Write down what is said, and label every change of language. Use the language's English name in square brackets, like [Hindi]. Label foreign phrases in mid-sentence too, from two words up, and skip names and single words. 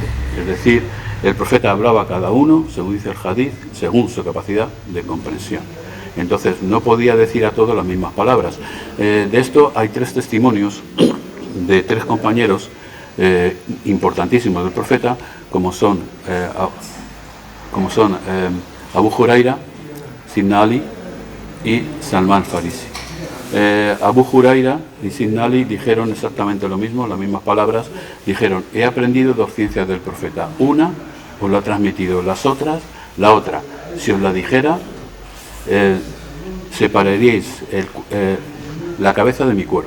[Spanish] Es decir, el profeta hablaba a cada uno, según dice el hadith, según su capacidad de comprensión. Entonces no podía decir a todos las mismas palabras. De esto hay 3 testimonios de 3 compañeros importantísimos del profeta, como son Abu Huraira, Sidna Ali y Salman Farisi. Abu Huraira y Sidna Ali dijeron exactamente lo mismo, las mismas palabras. Dijeron: he aprendido 2 ciencias del profeta, una os la ha transmitido, la otra, si os la dijera, separaríais la cabeza de mi cuerpo.